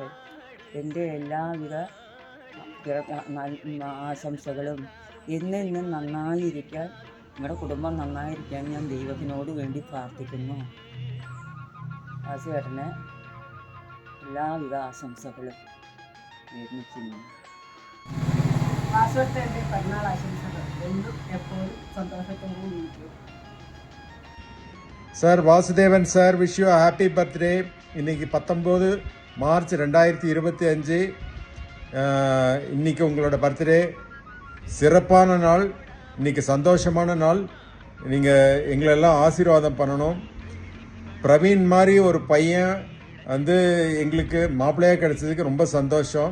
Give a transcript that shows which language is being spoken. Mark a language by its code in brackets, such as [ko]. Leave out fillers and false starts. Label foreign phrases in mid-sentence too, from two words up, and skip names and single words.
[ml] എൻ്റെ എല്ലാവിധ ആശംസകളും എന്നും നന്നായിരിക്കാൻ, നിങ്ങളുടെ കുടുംബം നന്നായിരിക്കാൻ ഞാൻ ദൈവത്തിനോട് വേണ്ടി പ്രാർത്ഥിക്കുന്നു. വാസുവേട്ടന് എല്ലാവിധ ആശംസകളും നേർന്നിരിക്കുന്നു. വാസുവേട്ടൻ്റെ പിറന്നാൾ ആശംസകൾ എന്നും എപ്പോഴും സന്തോഷത്തോടും ഇരിക്കും. [ta] சார் வாசுதேவன் சார், [en] wish you happy birthday. [ta] இன்றைக்கி 19 மார்ச் 2025. இன்றைக்கி உங்களோட பர்த்டே. சிறப்பான நாள், இன்றைக்கி சந்தோஷமான நாள். நீங்கள் எங்களெல்லாம் ஆசீர்வாதம் பண்ணணும். பிரவீன் மாதிரி ஒரு பையன் வந்து எங்களுக்கு மாப்பிள்ளையாக கிடைச்சதுக்கு ரொம்ப சந்தோஷம்.